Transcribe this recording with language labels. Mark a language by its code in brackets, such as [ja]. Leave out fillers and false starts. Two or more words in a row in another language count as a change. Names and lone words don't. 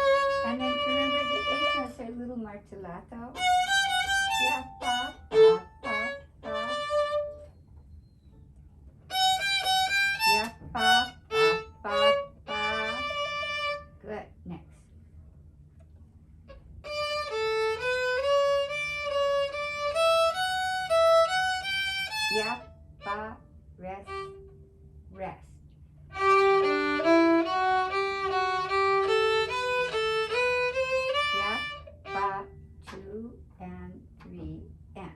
[en] And then remember the eighth notes are a little martellato. Yeah. Ba, ba, ba, ba. Yeah. Ba, ba, ba, ba. Good. Next. Yeah. Ba, rest, rest. Yeah, ba, 2 and 3 and.